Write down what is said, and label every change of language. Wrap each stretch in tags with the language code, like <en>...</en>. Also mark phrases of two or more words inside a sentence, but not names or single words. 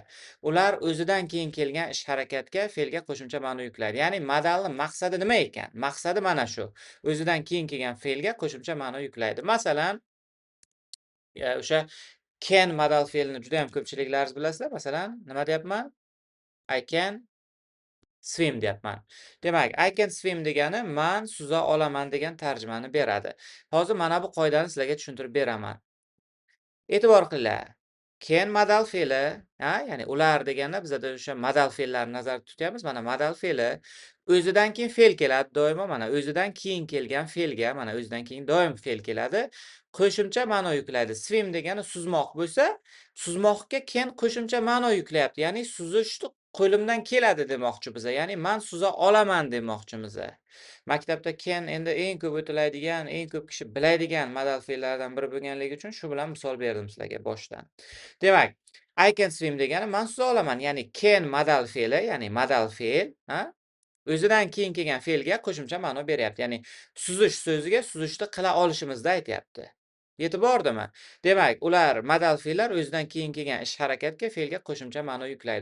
<uz>Ular o'zidan keyin kelgan ish harakatga, fe'lga qo'shimcha ma'no yuklaydi. Ya'ni modalni maqsadi nima ekan? Maqsadi mana shu. O'zidan keyin kelgan fe'lga qo'shimcha ma'no yuklaydi. Masalan, o'sha can modal fe'lini juda ham ko'pchiliklaringiz bilasizlar. Masalan, nima deyapman?</uz> <en>I can swim</en> <uz>deyapman. Demak,</uz> <en>I can swim</en> <uz>degani men suza olaman degan tarjimani beradi. Hozir mana bu qoidani sizlarga tushuntirib beraman. E'tibor qilinglar. Can modal fe'li, ya'ni ular deganda bizada o'sha modal fe'llarni nazarda tutyapmiz. Mana modal fe'li o'zidan keyin fe'l keladi doimo. Mana o'zidan keyin kelgan fe'lga, mana o'zidan keyin doim fe'l keladi. Qo'shimcha ma'no yuklaydi. Swim degani suzmoq bo'lsa, suzmoqqa can qo'shimcha ma'no yuklayapti. Ya'ni suzishni qo'limdan keladi demoqchi biza. Ya'ni men suza olaman demoqchimiz. Maktabda can endi eng ko'p o'tiladigan, eng ko'p kishi biladigan modal fe'llardan biri bo'lganligi uchun shu bilan misol berdim sizlarga boshdan. Demak,</uz> <en>I can swim</en> <uz>degani men suza olaman. Ya'ni can modal fe'li, ya'ni modal fe'l, o'zidan keyin kelgan fe'lga qo'shimcha ma'no beryapti. Ya'ni suzish so'ziga suzishni qila olishimizni aytyapti. Yetib bordimi? Demak, ular modal fe'llar o'zidan keyin kelgan ish harakatga fe'lga qo'shimcha ma'no yuklaydi.</uz>